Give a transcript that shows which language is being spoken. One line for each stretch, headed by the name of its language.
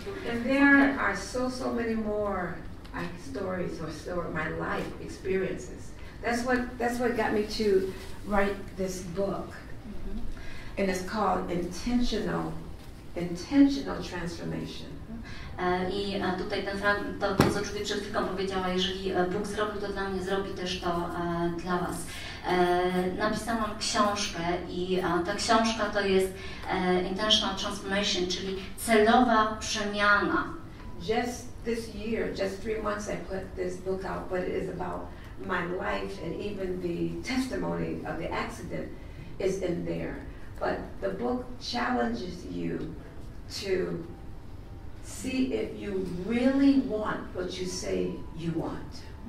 English: And there are so many more stories or my life experiences. That's what got me to write this book. And it's called intentional transformation.
Polish: I tutaj to co Judy przed chwilką powiedziała, jeżeli Bóg zrobił to dla mnie, zrobi też to dla was. Napisałam książkę i ta książka to jest Intentional Transformation, czyli celowa przemiana.
English: Just this year, just 3 months I put this book out, but it is about my life and even the testimony of the accident is in there. But the book challenges you to see if you really want what you say you want.